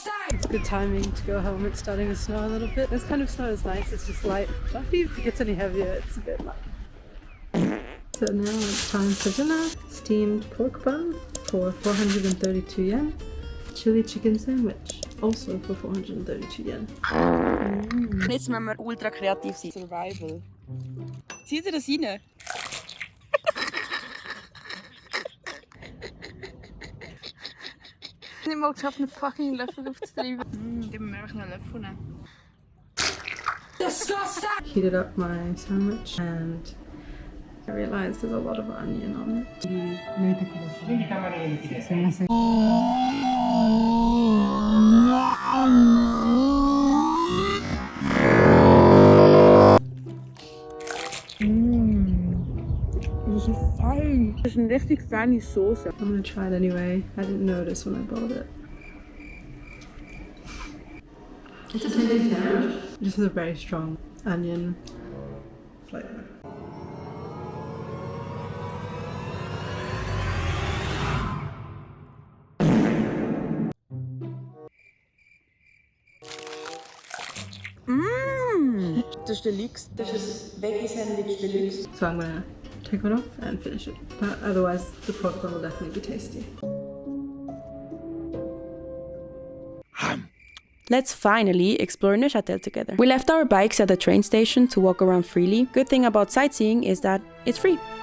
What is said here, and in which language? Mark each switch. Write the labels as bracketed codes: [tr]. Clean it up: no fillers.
[en] It's good timing to go home. It's starting to snow a little bit. This kind of snow is nice. It's just light. Fluffy. If it gets any heavier, it's a bit light. So now it's time for dinner. Steamed pork bun for 432 yen. Chili chicken sandwich, also for 432 yen. [de] Jetzt müssen wir ultra kreativ sein. Survival. Zieht ihr das rein? Ich habe nicht mal geschafft, einen fucking Löffel aufzutreiben. Gib mir einfach einen Löffel. [en] Heated up my sandwich and I realized there's a lot of onion on it. [de] eine richtig feine Soße. [en] I'm gonna try it anyway. I didn't notice when I bought it. It's a tender. This is a very strong onion flavor. [de] Das ist Deluxe. Das ist Veggie Sandwich Deluxe. [en] So I'm gonna take it off and finish it. But otherwise, the popcorn will definitely be tasty. Let's finally explore Neuchâtel together. We left our bikes at the train station to walk around freely. Good thing about sightseeing is that it's free.